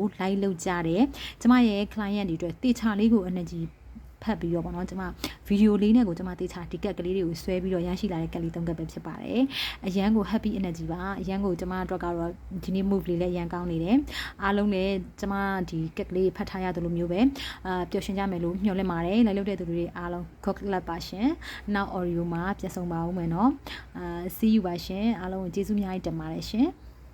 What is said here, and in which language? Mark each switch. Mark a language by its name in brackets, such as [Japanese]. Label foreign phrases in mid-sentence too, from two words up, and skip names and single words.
[Burmese] live လုပ်ကြတယ်ကျမရဲ့ client တွေအတွက်တေချာလေးကို energy ဖတ်ပြီးတော့ပေါ့နော်ကျမဗီဒီယိုလေးနဲ့ကိုကျမတေချာဒီကက်ကလေးတွေကိုဆွဲပြီးတော့ရရှိလာတဲ့ကက်လေး၃ကက်ပဲဖြစ်ပါတယ်အရန်ကို [English] happy energy [Burmese] ပါအရန်ကိုကျမအတွက်ကတော့ဒီနေ့ move လေးလည်းရန်ကောင်းနေတယ်အားလုံးလည်းကျမဒီကက်ကလေးဖတ်ထားရတယ်လို့မျိုးပဲပျော်ရွှင်ကြမယ်လို့မျှော်လင့်ပါတယ် live လုပ်တဲ့သူတွေအားလုံး [English] good luck [Burmese] ပါရှင်နောက် audio မှာပြန်ဆောင်ပါဦးမယ်နော် [English] see you [Burmese] ပါရှင်အားလုံးကိုကျေးဇူးအများကြီးတင်ပါတယ်ရှင်